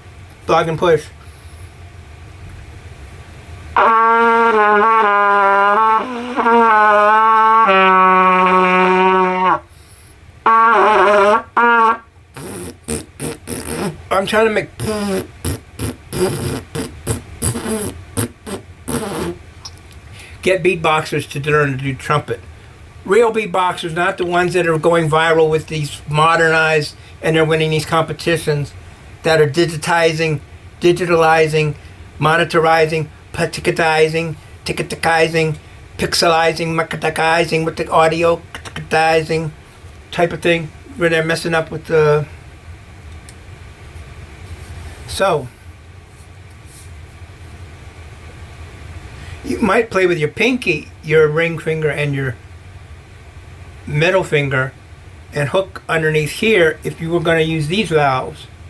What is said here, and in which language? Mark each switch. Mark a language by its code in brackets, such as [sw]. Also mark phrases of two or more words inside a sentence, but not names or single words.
[en] I'm trying to make get beatboxers to learn to do trumpet. Real beatboxers, not the ones that are going viral with these modernized and they're winning these competitions that are digitalizing, monitorizing, patikatizing, pixelizing, macatizing with the audio, type of thing, where they're messing up with the. So, you might play with your pinky, your ring finger, and your middle finger, and hook underneath here if you were going to use these valves.